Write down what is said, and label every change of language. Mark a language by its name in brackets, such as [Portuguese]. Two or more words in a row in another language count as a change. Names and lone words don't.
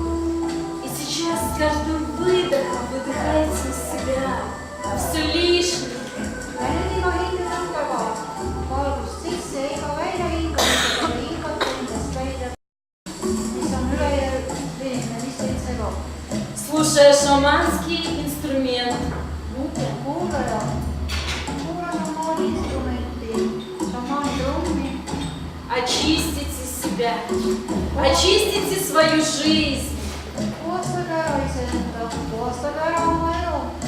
[Russian] И сейчас с каждым выдохом выдыхаете из себя все лишнее. [Estonian] Ja nüüd iga hingetõmbega valgust sisse, iga välja hingamisega hingate endast välja, mis on ülejäänud, mis teid segab. [Russian] Слушая шаманский инструмент, [Estonian] Kuulaja, kuula šamaani instrumenti, šamaani trummi, [Russian] очистите себя, очистите свою жизнь. [Estonian] puhastage ära iseenda, puhastage ära oma elu.